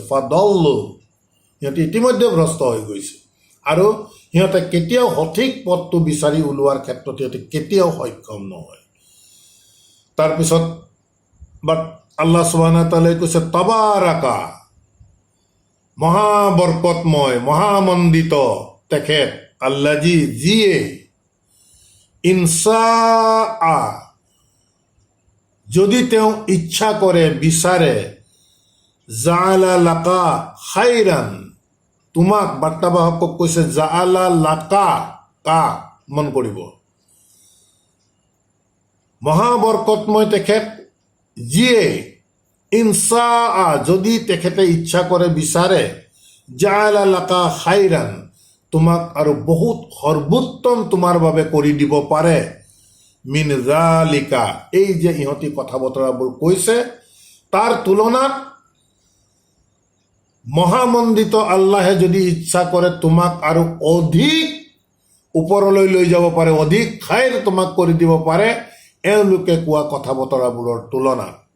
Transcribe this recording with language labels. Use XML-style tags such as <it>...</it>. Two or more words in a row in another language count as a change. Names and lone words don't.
<as>ফাদল্লু, সিহঁতে ইতিমধ্যে ভ্ৰষ্ট হৈ গৈছে, আৰু সিহঁতে কেতিয়াও সঠিক পথটো বিচাৰি ওলোৱাৰ ক্ষেত্ৰত সিহঁতে কেতিয়াও সক্ষম নহয়। তাৰপিছত আল্লাহ</as> <ar>سبحانه وتعالى</ar> <as>কৈছে, তাবাৰাকা, মহাবৰকতময়, মহামণ্ডিত তেখেত, আল্লাজি, যিয়ে ইনশাআ, যদি তেওঁ ইচ্ছা কৰে, বিচাৰে,</as> <ar>جعل لك خيرا,</ar> <as>তোমাক, বাৰ্তাবাহকক কৈছে</as> <ar>جعل لك,</ar> <as>কা মন কৰিব, মহাবৰকতময় তেখেত যিয়ে ইনশাআ, যদি তেখেতে ইচ্ছা কৰে, বিচাৰে,</as> <ar>جعل لك خيرا,</ar> <as>তোমাক আৰু বহুত সৰ্বোত্তম তোমাৰ বাবে কৰি দিব পাৰে,</as> <ar>من ذلك,</ar> <as>এই যে ইহঁতি কথা বতৰাবোৰ কৈছে, তাৰ তুলনাত মহামণ্ডিত আল্লাহে যদি ইচ্ছা কৰে তোমাক আৰু অধিক ওপৰলৈ লৈ যাব পাৰে, অধিক খাইৰ তোমাক কৰি দিব পাৰে এওঁলোকে কোৱা কথা বতৰাবোৰৰ তুলনাত।</as>